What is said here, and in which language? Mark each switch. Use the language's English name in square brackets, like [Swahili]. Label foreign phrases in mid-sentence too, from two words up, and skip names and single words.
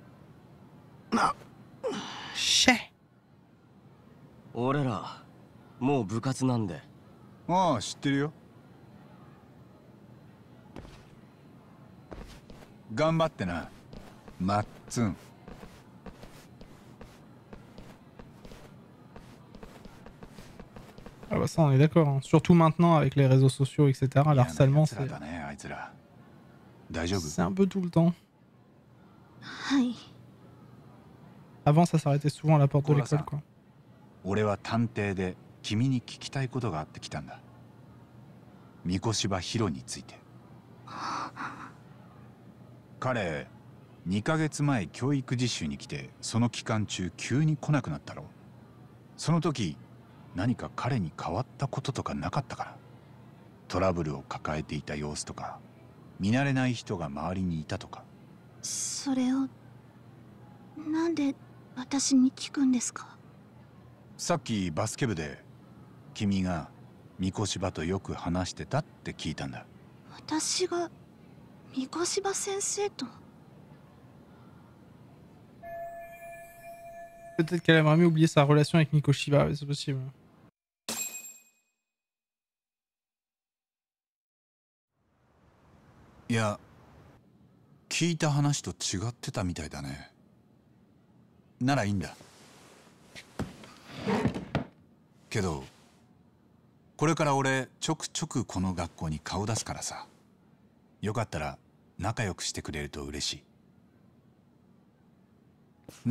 [Japanese] シェ。俺らもう部活なんで。ああ知ってるよ。頑張ってなマッツン。 [French] Ah bah ça on est d'accord, hein. Surtout maintenant avec les réseaux sociaux etc. Le harcèlement c'est un peu tout le temps. [Japanese] はい。 [French] Avant ça s'arrêtait souvent à la porte de l'école quoi. [Japanese] 俺は探偵で君に聞きたいことがあって来たんだ。三越柴ヒロについて。彼2ヶ月前教育実習に来てその期間中急に来なくなったろ。その時何か彼に変わったこととかなかったかな。トラブルを抱えていた様子とか見慣れない人が周りにいたとか。それをなんで私に聞くんですか？さっきバスケ部で君が三越柴とよく話してたって聞いたんだ。私が三越柴先生と？ [French] Peut-être qu'elle aimerait mieux oublier sa relation avec Mikoshiba, c'est possible. [Japanese] いや、聞いた話と違ってたみたいだね。ならいいんだ。けどこれから俺ちょくちょくこの学校に顔出すからさ、よかったら仲良くしてくれると嬉しい。